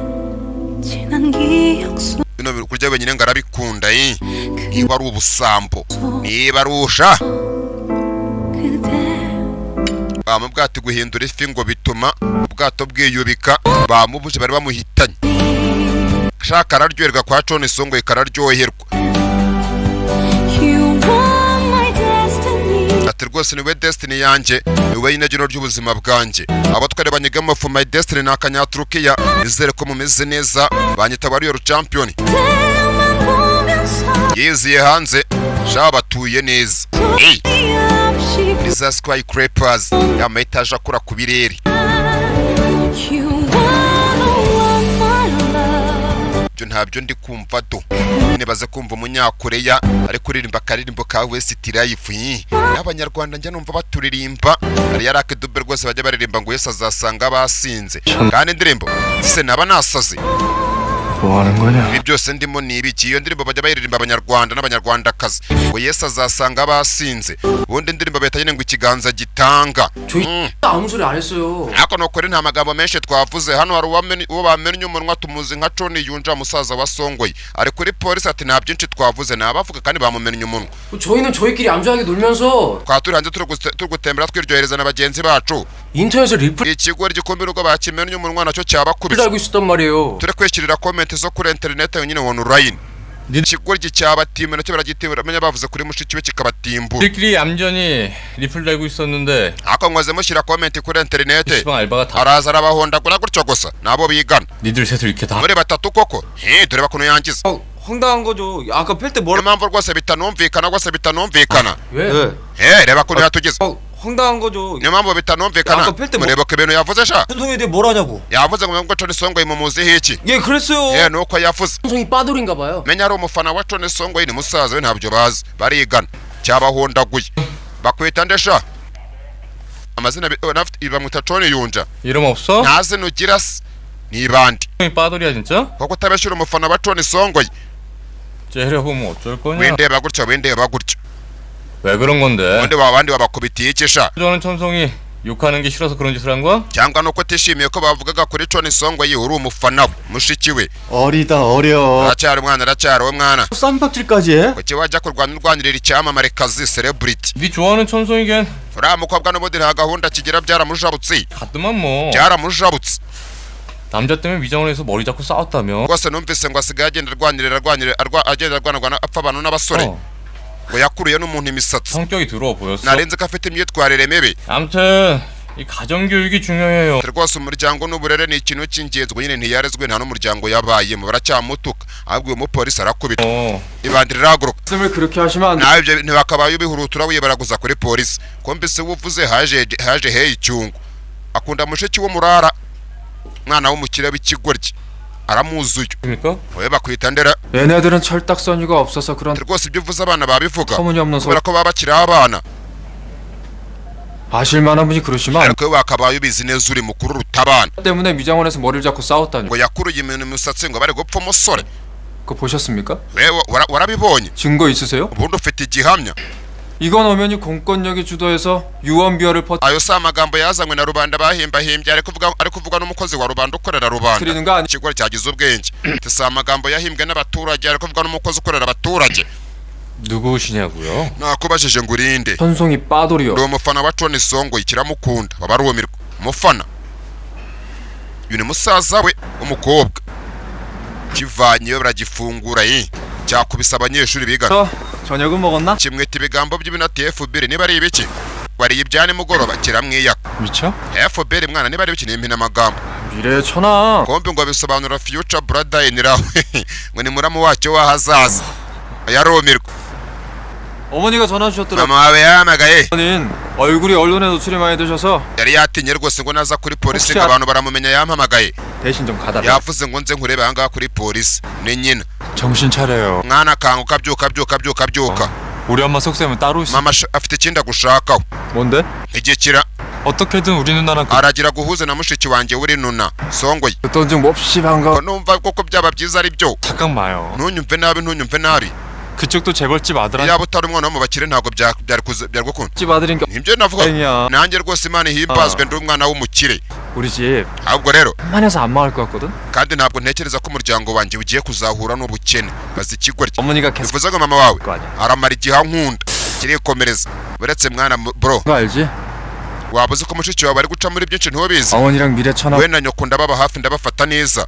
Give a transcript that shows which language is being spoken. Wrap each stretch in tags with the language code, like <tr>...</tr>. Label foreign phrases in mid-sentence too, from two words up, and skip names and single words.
<rw>bino kurya wenyine ngo arabikunda niba ari ubusambo niba arusha bamubwate guhindura ifi ngo bituma ubwato bwiyubika. bamubuje bari bamuhitanye. shaka araryoherwa kwa John Songoyi kararyoherwa. ati rwose niwe destiny yanjye niwe inagiro ry'ubuzima bwanjye. abo twari banyigamo</rw> <en>for my destiny</en> <rw>na Kanyaturukiya izere ko mumeze neza banyita</rw> <en>warrior champion.</en> <rw>yiziye hanze shaba batuye neza. Iza skyscrapers y'ametaje akora ku birere. ntabyo ndi kumva do nibaze kumva umunyakoreya ari kuririmba akaririmbo ka West Life n'abanyarwanda njya numva baturirimba ari yarake dube rwose bajya baririmba ngo Yesu azasanga basinze kandi indirimbo se naba nasaze</rw> <ko>뭐 하는 거냐?</ko> <rw>ibi byose ndimo ni ibiki iyo ndirimbo bajya bayiririmba abanyarwanda n'abanyarwandakazi ngo Yesu azasanga basinze ubundi indirimbo beta nyine ngo ikiganza gitanga</rw> <ko>아무 소리 안 했어요.</ko> <rw>ariko nokore nta magambo menshi twavuze hano hari uwo bamennye umunwa tumuzi nka Tony Yunja musaza wa Songoyi ari kuri polisi ati nta byinshi twavuze nabavuga kandi bamumennye umunwa</rw> <ko>저희는 저희끼리 안주하게 놀면서</ko> <rw>kwa turi hanze turi gutembera twiryohereza na bagenzi bacu</rw> <ko>인터넷에 리플</ko> <rw>ikigo gikomeye uko bakimennye umunwa nacyo cyabakubise</rw> <ko>달고 있었단 말이에요.</ko> <rw>turi kwishyirira comment zo kuri internet nyine online ikigo cyabatimba nacyo baragitimbura amenya bavuze kuri mushiki we kikabatimbura</rw> <ko>우리끼리 얌전히 리플 달고 있었는데</ko> <rw>ako mwaze mushyira comment kuri internet</rw> <ko>시방 알바가 다</ko> <rw>araza arabahondagura gutyo gusa nabo bigana</rw> <ko>니들 셋을 이렇게 다</ko> <rw>muri batatu koko dore bakuno yangiza</rw> <ko>황당한 거죠. 아까 팰 때</ko> <rw>niyo mpamvu rwose bitanumvikana</rw> <ko>왜?</ko> <rw>reba kuno yatugize</rw> <ko>황당한 거죠.</ko> <rw>niyo mpamvu bitanumvikana</rw> <ko>아까 팰 때</ko> <rw>mureba ko ibintu yavuze sha</rw> <ko>손송이에 대해 뭘 하냐고.</ko> <rw>yavuze ngo Tony Songoyi mumuziho iki</rw> <ko>예, 그랬어요.</ko> <rw>nuko yavuze</rw> <ko>손송이 빠돌인가 봐요.</ko> <rw>menya ari umufana wa Tony Songoyi ni musaza we ntabyo bazi barigana cyabahondaguye bakwita ndesha amazina bamwita Tony Yunja</rw> <ko>이름 없어?</ko> <rw>nta zina ugira se ni bandi</rw> <ko>형이 빠돌이야 진짜?</ko> <rw>koko utabeshyura umufana wa Tony Songoyi</rw> <ko>째려보면 어쩔 거냐?</ko> <rw>windeba gutyo</rw> <ko>왜 그런 건데?</ko> <rw>undi abandi babakubitiye iki sha</rw> <ko>저는 천송이 욕하는 게 싫어서 그런 짓을 한 거야?</ko> <rw>cyangwa nuko utishimiye ko bavugaga kuri Tony Songoyi uri umufana we mushiki we</rw> <ko>어리다 어려.</ko> <rw>aracyari umwana aracyari uwo mwana</rw> <ko>쌈박질까지 해?</ko> <rw>kuki wajya kurwanirira icyamamare kazi celebrity</rw> <ko>네 좋아하는 천송이겐</ko> <rw>uriya mukobwa n'ubundi nta gahunda kigira byaramujabutse</rw> <ko>가끔만 뭐</ko> <rw>byaramujabutse</rw> <ko>남자 때문에 위장을 해서 머리 잡고 싸웠다며</ko> <rw>rwose numvise ngo asigaye agenda agenda arwanirwa apfa abantu n'abasore ngo yakuriye n'umuntu imisatsi</rw> <ko>성격이 더러워 보였어</ko> <rw>narenze ko afite imyitwarire mibi</rw> <ko>아무튼 이 가정교육이 중요해요</ko> <rw>rwose umuryango n'uburere ni ikintu cy'ingenzi nyine ntiyarezwe nta n'umuryango yabayemo baracyamutuka ahubwo uyu mupolisi arakubita ibandi rirahaguruka</rw> <ko>말씀을 그렇게 하시면 안 돼.</ko> <rw>nawe ibyo ntibakabaye ubihurutura wibaraguza kuri polisi ko mbese wuvuze haje heye icyungu akunda mushiki wo murara mwana w'umukire w'ikigoryi aramuzuye</rw> <ko>그러니까?</ko> <rw>we bakwita ndera</rw> <ko>얘네들은 철딱서니가 없어서 그런</ko> <rw>rwose ibyo uvuze abana babivuga</rw> <ko>터무니없는 소리.</ko> <rw>kubera ko baba bakiri abana</rw> <ko>아실만한 분이 그러시면 안</ko> <rw>ariko we wakabaye ubizi neza uri mukuru uruta abana</rw> <ko>때문에 미장원에서 머리를 잡고 싸웠다니.</ko> <rw>ngo yakuruye imisatsi ngo bari gupfa umusore</rw> <ko>그거 보셨습니까?</ko> <rw>we warabibonye</rw> <ko>증거 있으세요?</ko> <rw>ubundi ufite igihamya</rw> <ko>이건 엄연히 공권력이 주도해서 유언비어를</ko> <rw>ayo si amagambo yazanywe na rubanda bahimbahimbye ari kuvuga n'umukozi wa rubanda ukorera rubanda</rw> <ko>퍼뜨리는 거 아니?</ko> <rw>ikigo cyagize ubwenge si amagambo yahimbwe n'abaturage ari kuvuga n'umukozi ukorera abaturage</rw> <ko>누구시냐고요?</ko> <rw>nakubajije ngo urinde</rw> <ko>손송이 빠돌이요.</ko> <rw>ndi umufana wa Tony Songoyi kiramukunda babarumirwa umufana uyu ni musaza we umukobwa kivanyeyo baragifungura cyakubise abanyeshuri biga</rw> <ko>저녁은 먹었나?</ko> <rw>kimwita ibigambo by'ibinati FBR niba ari ibiki wariye ibya nimugoroba kiramwiyaka</rw> <ko>미쳐?</ko> <rw>FBR mwana niba ari ibiki ni impina amagambo</rw> <ko>미래 천하.</ko> <rw>kombe ngo bisobanura</rw> <en>future brother in law</en> <rw>ngo ni muramu wacyo w'ahazaza yarumirwa</rw> <ko>어머니가 전화 주셨더라고요.</ko> <rw>mama wawe yahamagaye</rw> <ko>어머니는 얼굴이 언론에 노출이 많이 되셔서</ko> <rw>yari yatinye rwose ngo naza kuri polisi</rw> <ko>혹시</ko> <rw>ngo abantu baramumenya yampamagaye</rw> <ko>대신 좀 가달라.</ko> <rw>yavuze ngo nze nkurebe ahangaha kuri polisi ni nyina</rw> <ko>정신 차려요.</ko> <rw>mwana kanguka byuka</rw> <ko>우리 엄마 속셈은 따로 있어.</ko> <rw>mama afite ikindi agushakaho</rw> <ko>뭔데?</ko> <rw>ntigikira</rw> <ko>어떻게든 우리 누나랑</ko> <rw>aragira guhuza na mushiki wanjye uri nuna Songoyi</rw> <ko>그돈 좀 몹시 반가워.</ko> <rw>numva koko byaba byiza ari byo</rw> <ko>잠깐 마요.</ko> <rw>ntunyumve nabi</rw> <ko>그쪽도 재벌집 아들한테</ko> <rw>yaba utari umwana wo mu bakire ntabwo byari gukunda</rw> <ko>집 아들인 게</ko> <rw>nibyo navuga</rw> <ko>아니야.</ko> <rw>nanjye rwose imana ihimbazwe ndi umwana w'umukire</rw> <ko>우리 집</ko> <rw>ahubwo rero</rw> <ko>만해서 안 망할 것 같거든.</ko> <rw>kandi ntabwo ntekereza ko umuryango wanjye ugiye kuzahura n'ubukene bazi ikigoryi</rw> <ko>어머니가 계속</ko> <rw>bivuze ngo mama wawe</rw> <ko>거 아니야.</ko> <rw>aramara igihe ankunda kirikomereza uretse mwana bro</rw> <ko>그거 알지?</ko> <rw>waba uzi ko mushiki wawe ari guca muri byinshi ntubizi</rw> <ko>어머니랑 미래 천하.</ko> <rw>we na nyoko ndababa hafi ndabafata neza</rw>